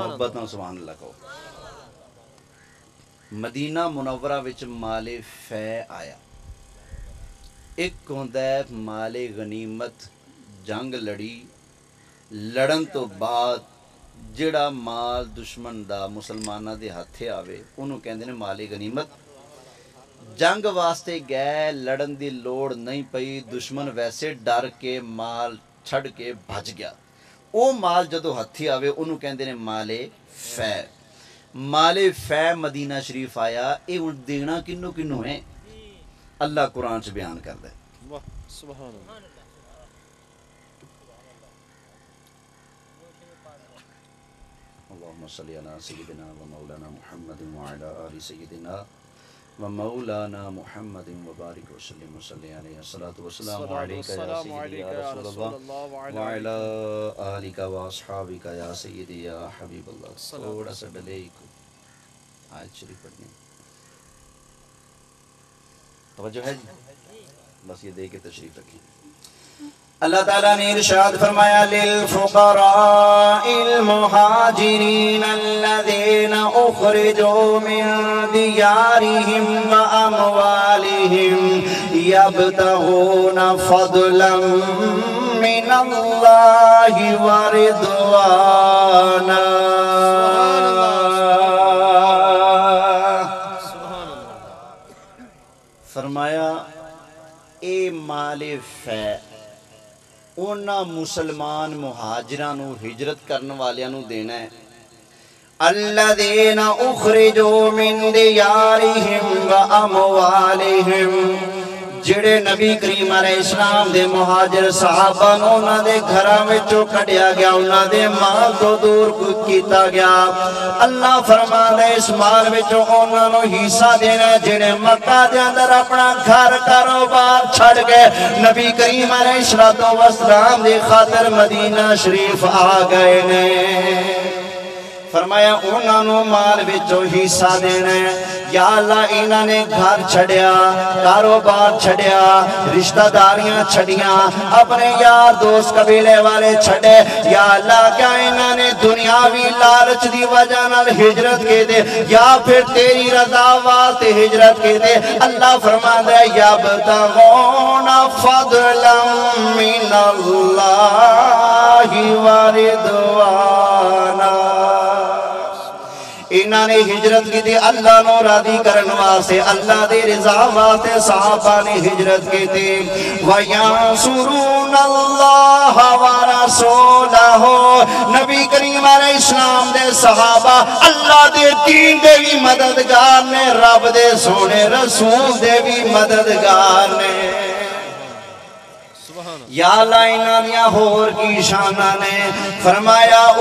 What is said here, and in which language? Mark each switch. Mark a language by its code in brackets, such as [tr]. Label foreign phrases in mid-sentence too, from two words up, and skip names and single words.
[pa] ਮੋਹੱਬਤ ਨਾਲ [ar] سبحان الله [pa] ਕਹੋ। ਮਦੀਨਾ ਮੁਨੱਵਰਾ ਵਿਚ ਮਾਲੇ ਫੈ ਆਇਆ। ਇਕ ਹੋਂਦਾ ਹੈ ਮਾਲੇ ਗਨੀਮਤ, ਜੰਗ ਲੜੀ, ਲੜਨ ਤੋਂ ਬਾਅਦ ਜਿਹੜਾ माल दुश्मन ਦਾ मुसलमाना ਦੇ ਹੱਥੇ ਆਵੇ ਉਹਨੂੰ ਕਹਿੰਦੇ ਨੇ ਮਾਲੇ ਗਨੀਮਤ। ਜੰਗ ਵਾਸਤੇ ਗਏ, ਲੜਨ ਦੀ ਲੋੜ ਨਹੀਂ ਪਈ, ਦੁਸ਼ਮਨ ਵੈਸੇ ਡਰ ਕੇ ਮਾਲ ਛੱਡ ਕੇ ਭੱਜ ਗਿਆ, ਉਹ ਮਾਲ ਜਦੋਂ ਹੱਥੀ ਆਵੇ ਉਹਨੂੰ ਕਹਿੰਦੇ ਨੇ ਮਾਲੇ ਫੈ। ਮਾਲੇ ਫੈ ਮਦੀਨਾ ਸ਼ਰੀਫ ਆਇਆ। ਇਹ ਹੁਣ ਦੇਣਾ ਕਿਹਨੂੰ ਕਿਹਨੂੰ ਹੈ? ਅੱਲਾਹ ਕੁਰਾਨ 'ਚ ਬਿਆਨ ਕਰਦਾ ਹੈ। [ar] वाह سبحان الله. اللهم صل على سيدنا ومولانا محمد وعلى آل سيدنا ومولانا محمد وبارك وسلم وصل عليه الصلاة والسلام عليك يا سيدي يا رسول الله وعلى آلك وأصحابك يا سيدي يا حبيب الله. [ur] تھوڑا سا ڈیلے کو آیت شریف پڑھنی. توجہ ہے جی بس یہ دے کے تشریف رکھیں اللہ تعالیٰ نے ارشاد فرمایا [ar] للفقراء المہاجرین الذین اخرجوا من دیارہم واموالہم یبتغون فضلا من اللہ [pa] ورضوانا فرمایا اے مال فی اونا مسلمان مہاجران نو ہجرت کرن والیاں نو دینا ہے [ar] الذین اخرجوا من دیارہم و اموالہم [pa] جڑے نبی کریم علیہ السلام دے مہاجر صحابہ نو انہاں دے گھراں وچوں کڈیا گیا انہاں دے مال تو دور کیتا گیا اللہ فرماندا ہے اس مال وچوں انہاں نو حصہ دینا جڑے مکہ دے اندر اپنا گھر کاروبار چھڑ گئے نبی کریم علیہ السلام دی خاطر مدینہ شریف آ گئے نے فرمایا انہاں نو مال وچوں حصہ دینا ہے یا اللہ انہاں نے گھر چھڑیا کاروبار چھڑیا رشتہ داریاں چھڑیاں اپنے یار دوست قبیلے والے چھڑے یا اللہ کیا انہاں نے دنیاوی لالچ دی وجہ نال ہجرت کے دے یا پھر تیری رضا واسطے ہجرت کے دے اللہ فرماندا ہے [ar] یبتغون فضلا من اللہ ورضوانا [pa] انہاں نے ہجرت کی تھی اللہ نو راضی کرن واسطے اللہ دے رضا واسطے صحابہ نے ہجرت کی تھی [ar] وَيَنْصُرُونَ اللَّهَ وَرَسُولَهُ [pa] نبی کریم علیہ السلام دے صحابہ اللہ دے دین دے بھی مددگار نے رب دے سونے رسول دے بھی مددگار نے یا اللہ انہاں دیا ہور کی شانہ نے فرمایا